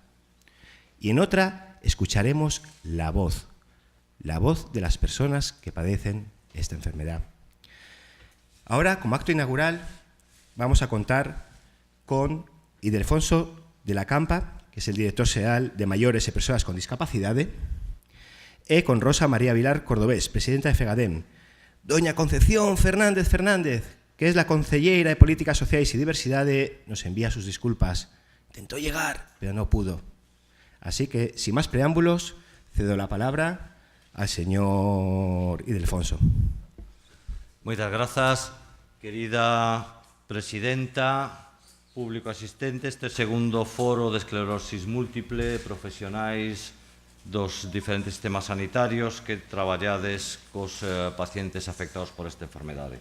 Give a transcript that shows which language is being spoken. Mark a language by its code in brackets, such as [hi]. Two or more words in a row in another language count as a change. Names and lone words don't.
[es] Y en otra escucharemos la voz de las personas que padecen esta enfermedad. Ahora, como acto inaugural, vamos a contar con Ildefonso de la Campa, que es el director xeral de Maiores e Persoas con Discapacidade, [gl] e con [es] Rosa María Vilar Cordobés, presidenta de FEGADEM, doña Concepción Fernández Fernández, que es la concelleira de Políticas Sociais e Diversidade, nos envía sus disculpas. Intentó llegar, pero no pudo. Así que, sin más preámbulos, cedo la palabra al señor Ildefonso. [gl] Moitas grazas, querida presidenta, público asistente. Este segundo foro de esclerosis múltiple, profesionais dos diferentes sistemas sanitarios que traballades cos pacientes afectados por esta enfermedade.